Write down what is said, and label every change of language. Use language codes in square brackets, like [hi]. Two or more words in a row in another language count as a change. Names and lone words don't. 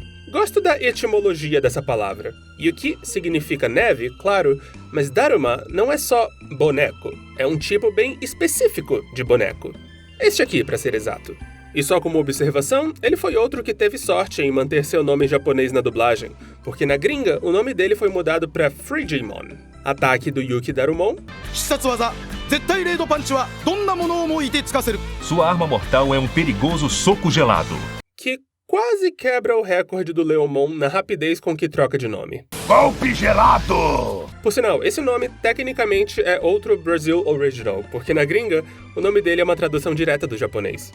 [pt] Gosto da etimologia dessa palavra. Yuki significa neve, claro, mas Daruma não é só boneco, é um tipo bem específico de boneco. Este aqui, para ser exato. E só como observação, ele foi outro que teve sorte em manter seu nome em japonês na dublagem, porque na gringa o nome dele foi mudado para Frigimon. Ataque do Yuki Darumon. [ja] 必殺技絶対レードパンチはどんなものをも凍てつかせる [pt] Sua arma mortal é um perigoso soco gelado. Que quase quebra o recorde do Leomon na rapidez com que troca de nome. Golpe gelado! Por sinal, esse nome tecnicamente é outro [en] Brazil Original, [pt] porque na gringa, o nome dele é uma tradução direta do japonês.